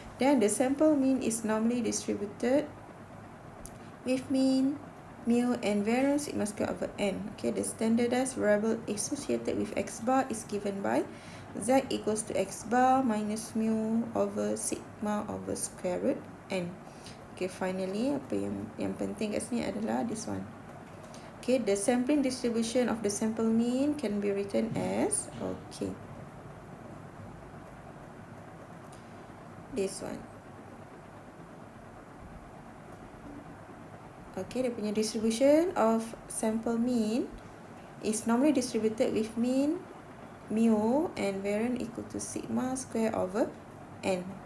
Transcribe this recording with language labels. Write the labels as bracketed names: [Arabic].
[English] Then the sample mean is normally distributed with mean mu and variance sigma square over n. Okay, the standardized variable associated with x bar is given by z equals to x bar minus mu over sigma over square root n. [Malay] Okay, finally apa yang penting kat sini adalah [English] this one. Okay, the sampling distribution of the sample mean can be written as, okay, this one. Okay, [Malay] dia punya [English] distribution of sample mean is normally distributed with mean mu and variance equal to sigma square over n.